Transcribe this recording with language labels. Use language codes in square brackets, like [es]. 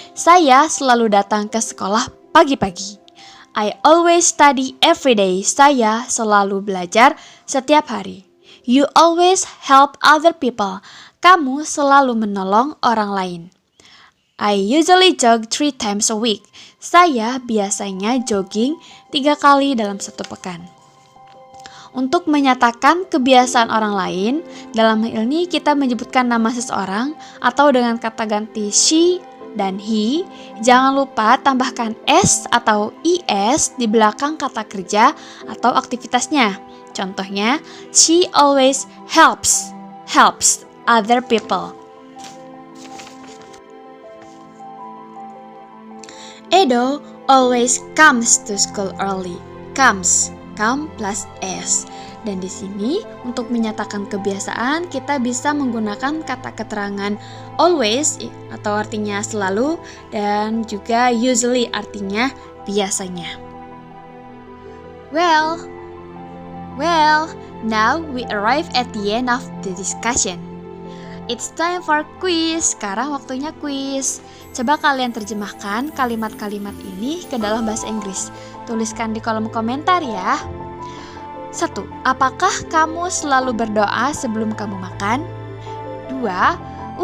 [id] Saya selalu datang ke sekolah pagi-pagi. [en] I always study every day. [id] Saya selalu belajar setiap hari. [en] You always help other people. [id] Kamu selalu menolong orang lain. [en] I usually jog 3 times a week. [id] Saya biasanya jogging 3 kali dalam 1 pekan. Untuk menyatakan kebiasaan orang lain, dalam hal ini kita menyebutkan nama seseorang atau dengan kata ganti she dan he. Jangan lupa tambahkan s atau is di belakang kata kerja atau aktivitasnya. [en] Contohnya, she always helps other people. Edo always comes to school early. Come plus s. [id] Dan di sini untuk menyatakan kebiasaan kita bisa menggunakan kata keterangan always atau artinya selalu dan juga usually artinya biasanya. [en] Well, now we arrive at the end of the discussion. It's time for quiz. [id] Sekarang waktunya quiz. Coba kalian terjemahkan kalimat-kalimat ini ke dalam bahasa Inggris. Tuliskan di kolom komentar ya. 1. Apakah kamu selalu berdoa sebelum kamu makan? 2.